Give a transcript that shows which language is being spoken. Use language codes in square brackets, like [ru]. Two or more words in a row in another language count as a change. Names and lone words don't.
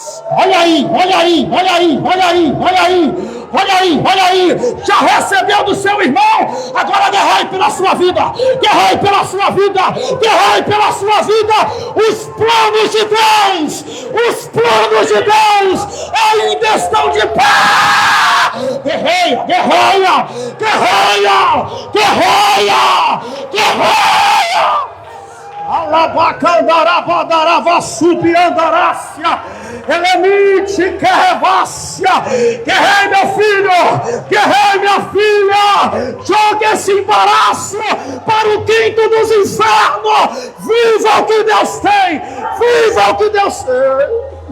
[pt] Olha aí, olha aí, olha aí, olha aí, olha aí, olha aí, olha aí. Já recebeu do seu irmão, agora guerreie pela sua vida, guerreie pela sua vida, guerreie pela sua vida. Os planos de Deus, os planos de Deus ainda estão de pé. Guerreia, guerreia, guerreia, guerreia, guerreia. Alabacandarabadaravá subiandarácia, elemite querrevácia, guerrei meu filho, guerrei minha filha, jogue esse embaraço para o quinto dos infernos, viva o que Deus tem, viva o que Deus tem.